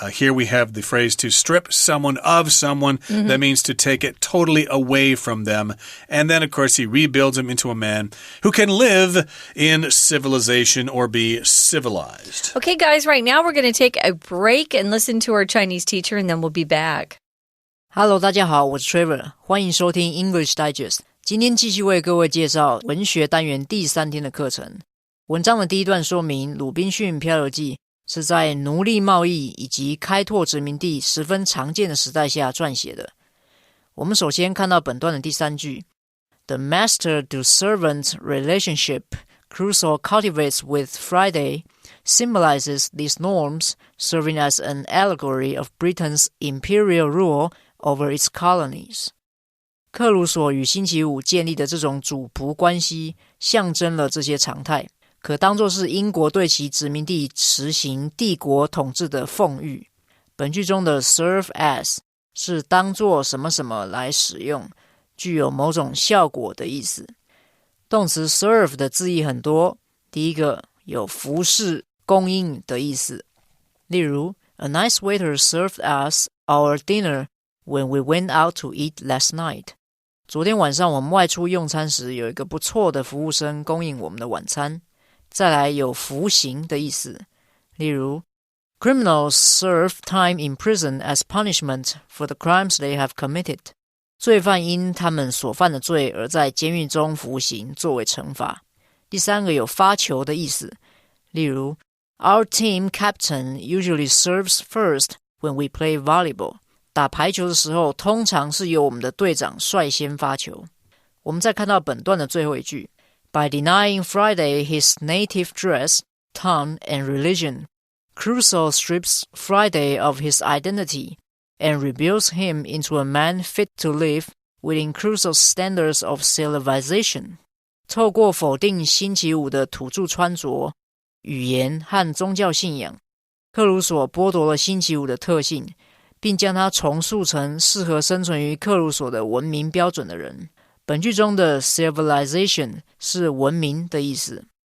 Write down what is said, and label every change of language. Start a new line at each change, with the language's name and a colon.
English: Here we have the phrase to strip someone of someone. That means to take it totally away from them. And then, of course, he rebuilds him into a man who can live in civilization or be civilized. Okay, guys, right now we're going to take a break and listen to our Chinese teacher, and then we'll be back. Hello，
Chinese: 大家好，我是 Trevor， 欢迎收听 English Digest。今天继续为各位介绍文学单元第3天的课程。文章的第一段说明，《鲁滨逊漂流记》是在奴隶贸易以及开拓殖民地十分常见的时代下撰写的。我们首先看到本段的第3句
English: The master to servant relationship Crusoe cultivates with Friday symbolizes these norms, serving as an allegory of Britain's imperial rule over its colonies.
Chinese: 克鲁索与星期五建立的这种主仆关系，象征了这些常态，可当作是英国对其殖民地实行帝国统治的奉谕。本句中的 serve as 是当作什么什么来使用，具有某种效果的意思。动词 serve 的字义很多，第一个有服侍、供应的意思。例如
English: A nice waiter served us our dinner when we went out to eat last night.
Chinese: 昨天晚上我们外出用餐时，有一个不错的服务生供应我们的晚餐。再来有服刑的意思，例如
English: Criminals serve time in prison as punishment for the crimes they have committed.
Chinese: 罪犯因他们所犯的罪而在监狱中服刑作为惩罚。第三个有发球的意思，例如
English: Our team captain usually serves first when we play volleyball.
Chinese: 打排球的时候，通常是由我们的队长率先发球。我们再看到本段的最后一句
English: By denying Friday his native dress, tongue, and religion, Crusoe strips Friday of his identity and rebuilds him into a man fit to live within Crusoe's standards of civilization.
Chinese: 透过否定星期五的土著穿着、语言和宗教信仰，克鲁索剥夺了星期五的特性，并将他重塑成适合生存于克鲁索的文明标准的人。本句中的 civilization 是文明的意思。